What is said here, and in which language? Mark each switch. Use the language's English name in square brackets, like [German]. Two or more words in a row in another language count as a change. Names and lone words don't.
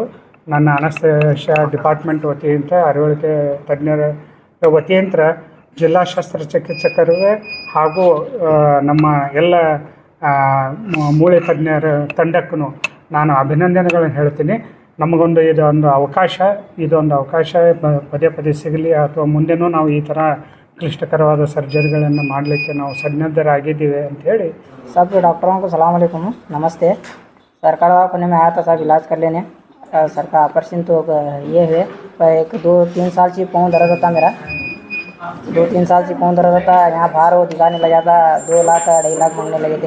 [Kannada] ನನ್ನ [English] anaesthesia department [Kannada] ವತಿಯಿಂದ ಅರಿವಳಿಕೆ ತಜ್ಞರ ವತಿಯಿಂದ ಜಿಲ್ಲಾ ಶಸ್ತ್ರಚಿಕಿತ್ಸಕರಿಗೆ ಹಾಗೂ ನಮ್ಮ ಎಲ್ಲ ಮೂಳೆ ತಜ್ಞರ ತಂಡಕ್ಕೂ ನಾನು ಅಭಿನಂದನೆಗಳನ್ನು ಹೇಳ್ತೀನಿ. ನಮಗೊಂದು ಇದೊಂದು ಅವಕಾಶ ಪದೇ ಪದೇ ಸಿಗಲಿ ಅಥವಾ ಮುಂದೆನೂ ನಾವು ಈ ಥರ ಕ್ಲಿಷ್ಟಕರವಾದ ಸರ್ಜರಿಗಳನ್ನು ಮಾಡಲಿಕ್ಕೆ ನಾವು सन्नद्धरागिದ್ದೀವಿ ಅಂತ ಹೇಳಿ [Hindi] सब डॉक्टरों को [Arabic] سلام عليكم, [Hindi] नमस्ते। सरकार दवाखाने में आया था साहब इलाज कर लेने। सरकार ऑपरेशन तो ये हुए पर 1-2-3 साल से पाँव दर्द होता मेरा, 2-3 साल से पाँव दर्द होता। यहाँ बाहर वो दिखाने लगा था 2 लाख 2.5 लाख मांगने लगे थे।